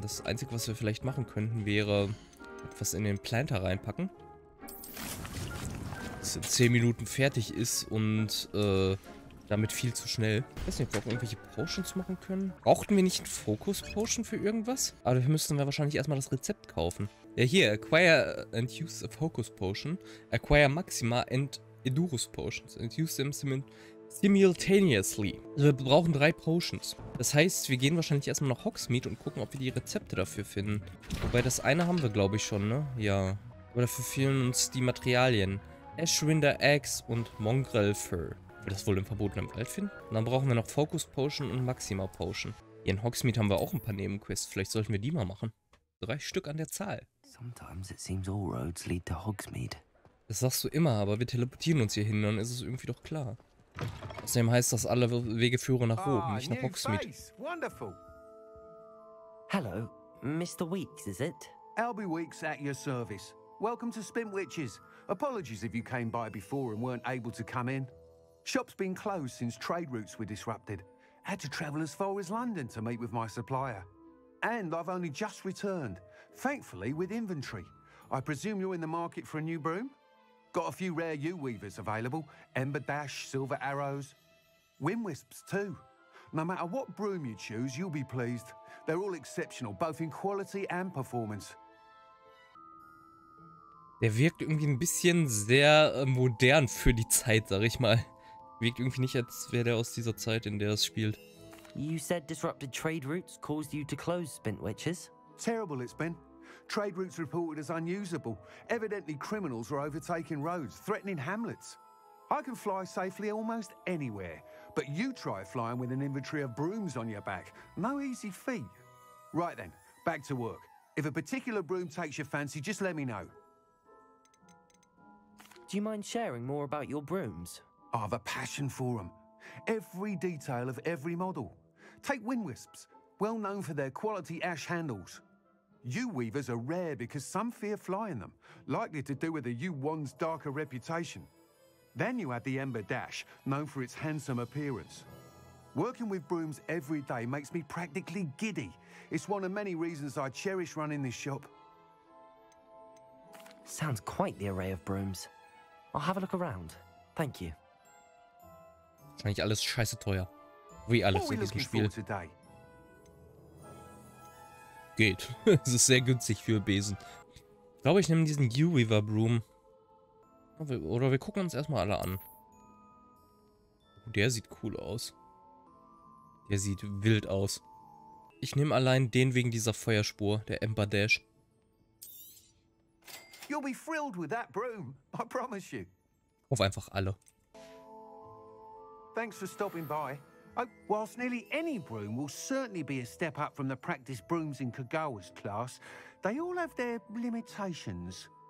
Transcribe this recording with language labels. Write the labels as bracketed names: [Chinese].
[German] Das Einzige, was wir vielleicht machen könnten, wäre etwas in den Planter reinpacken. Das in 10 Minuten fertig ist und damit viel zu schnell. Ich weiß nicht, ob wir auch irgendwelche Potions machen können. Brauchten wir nicht einen Focus-Potion für irgendwas? Aber dafür müssten wir wahrscheinlich erstmal das Rezept kaufen. Ja, hier, [English] acquire and use a Focus Potion. Acquire Maxima and Edurus Potions. And use them simultaneously. [German] Also wir brauchen 3 Potions. Das heißt, wir gehen wahrscheinlich erstmal nach Hogsmeade und gucken, ob wir die Rezepte dafür finden. Wobei das eine haben wir, glaube ich, schon, ne? Ja. Aber dafür fehlen uns die Materialien. Ashwinder Axe und Mongrel Fur. Wir das wohl im verbotenen Wald finden? Und dann brauchen wir noch Focus Potion und Maxima Potion. Hier in Hogsmeade haben wir auch ein paar Nebenquests. Vielleicht sollten wir die mal machen. 3 Stück an der Zahl. [English] Sometimes it seems all roads lead to Hogsmeade. [German] Das sagst du immer, aber wir teleportieren uns hier hin, dann ist es irgendwie doch klar. Außerdem heißt das, alle Wege führen nach oben, nicht nach Hogsmeade. [English] Hello, Mr. Weeks, is it? Albie Weeks at your service. Welcome to Spintwitches. Apologies if you came by before and weren't able to come in. Shop's been closed since trade routes were disrupted. Had to travel as far as London to meet with my supplier. And I've only just returned, thankfully with inventory. I presume you're in the market for a new broom? Got a few rare U-weavers available. Ember Dash, Silver Arrows. Wind Wisps too. No matter what broom you choose, you'll be pleased. They're all exceptional, both in quality and performance. [German] Der wirkt irgendwie ein bisschen sehr modern für die Zeit, sag ich mal. Wirkt irgendwie nicht, als wäre der aus dieser Zeit, in der es spielt. [English] You said disrupted trade routes caused you to close Spintwitches? Terrible it's been. Trade routes reported as unusable. Evidently criminals are overtaking roads, threatening hamlets. I can fly safely almost anywhere, but you try flying with an inventory of brooms on your back. No easy feat. Right then, back to work. If a particular broom takes your fancy, just let me know. Do you mind sharing more about your brooms? I have a passion for them. Every detail of every model. Take Wind Wisps, well known for their quality ash handles. U-weavers are rare because some fear flying them, likely to do with the U-wand's darker reputation. Then you have the Ember Dash, known for its handsome appearance. Working with brooms every day makes me practically giddy. It's one of many reasons I cherish running this shop. Sounds quite the array of brooms. I'll have a look around. Thank you. [German] Wahrscheinlich alles scheiße teuer. Wie alles in diesem Spiel. Geht. Es ist sehr günstig für Besen. Ich glaube, ich nehme diesen U-Weaver Broom. Oder wir gucken uns erstmal alle an. Oh, der sieht cool aus. Der sieht wild aus. Ich nehme allein den wegen dieser Feuerspur, der Ember Dash. [English] You'll be thrilled with that broom, I promise you. [German] Auf einfach alle. [English] Thanks for stopping by. Whilst nearly any broom will certainly be a step up from the practice brooms in Kagawa's class, they all have their limitations.